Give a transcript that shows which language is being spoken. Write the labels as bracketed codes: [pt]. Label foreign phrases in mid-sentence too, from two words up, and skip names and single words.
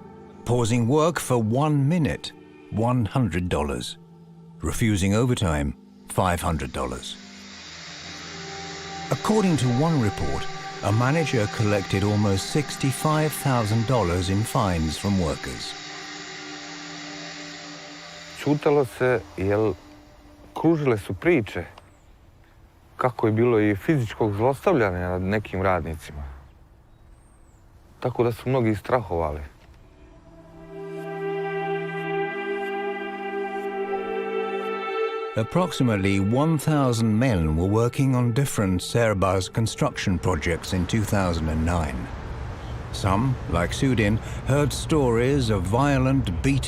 [en] Pausing work for 1 minute, $100. Refusing overtime, $500. According to one report, a manager collected almost $65,000 in fines from workers. [bs] Čutalo se, jer kružile su priče kako je bilo i fizičkog zlostavljanja nad nekim radnicima. Tako da su mnogi strahovali. [en] Approximately 1,000 men were working on different SerbAz construction projects in 2009. Some, like Sudin, heard stories of violent beating